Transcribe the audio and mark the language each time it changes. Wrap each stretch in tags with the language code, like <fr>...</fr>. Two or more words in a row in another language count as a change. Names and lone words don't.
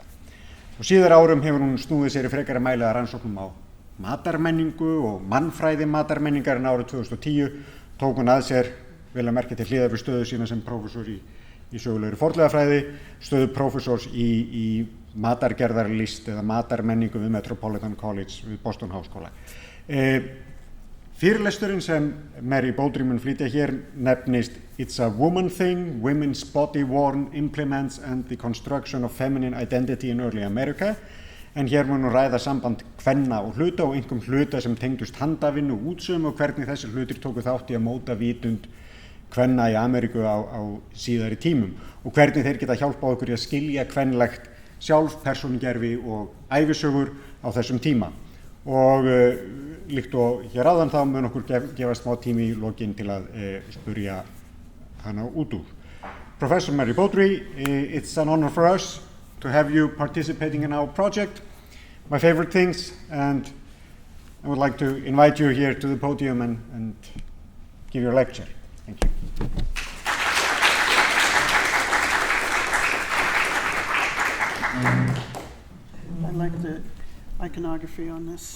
<is>Og síðar árum hefur hún snúið sér í frekari mæli að rannsóknum á matarmenningu og mannfræði matarmenningar, en árið 2010 tók hún að sér, vel að merkja til hliðar við stöðu sína sem prófessor í sögulegri fornleifafræði, stöðu prófessors í matargerðarlist eða matarmenningu við Metropolitan College við Boston Háskóla. Fyrirlesturinn sem Mary Beaudry mun flytja hér nefnist It's a Woman Thing, Women's Body-Worn Implements and the Construction of Feminine Identity in Early America, en hér mun hún ræða samband kvenna og hluta og einkum hluta sem tengdust handavinnu og útsöfum og hvernig þessir hlutir tóku þátt í að móta vitund kvenna í Ameríku á síðari tímum og hvernig þeir geta hjálpað okkur í að skilja kvenlegt sjálf, persónugerfi og ævisögur á þessum tíma. Og líkt og hér áðan þá mun okkur gefast smá tími í lokin til að spurja hana út úr.</is> <en>Professor Mary Beaudry, it's an honor for us to have you participating in our project, my favorite things, and I would like to invite you here to the podium and give your lecture. Thank you. I like the iconography on this.</en>